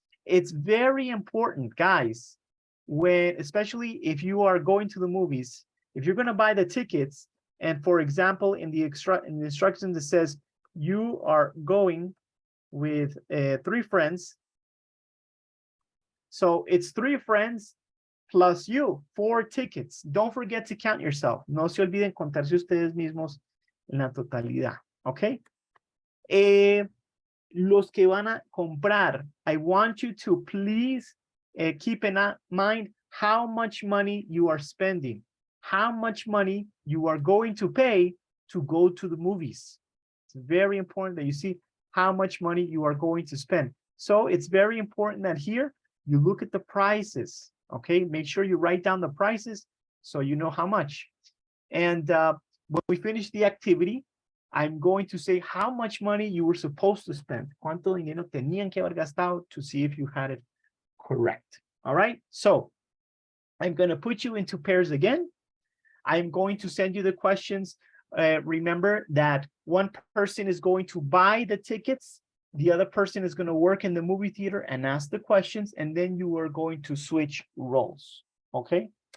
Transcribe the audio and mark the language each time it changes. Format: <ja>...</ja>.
<en>It's very important, guys, when, especially if you are going to the movies, if you're going to buy the tickets, and for example, in the instructions, it says you are going with 3 friends. So it's 3 friends plus you, 4 tickets. Don't forget to count yourself.</en> <es>No se olviden contarse ustedes mismos en la totalidad, ¿ok? Los que van a comprar,</es> <en>I want you to please keep in mind how much money you are spending, how much money you are going to pay to go to the movies. It's very important that you see how much money you are going to spend. So it's very important that here you look at the prices, okay? Make sure you write down the prices so you know how much. And when we finish the activity, I'm going to say how much money you were supposed to spend.</en> <es>¿Cuánto dinero tenían que haber gastado</es> <en>to see if you had it correct? All right, so I'm going to put you into pairs again. I'm going to send you the questions. Remember that one person is going to buy the tickets. The other person is going to work in the movie theater and ask the questions, and then you are going to switch roles, okay?</en>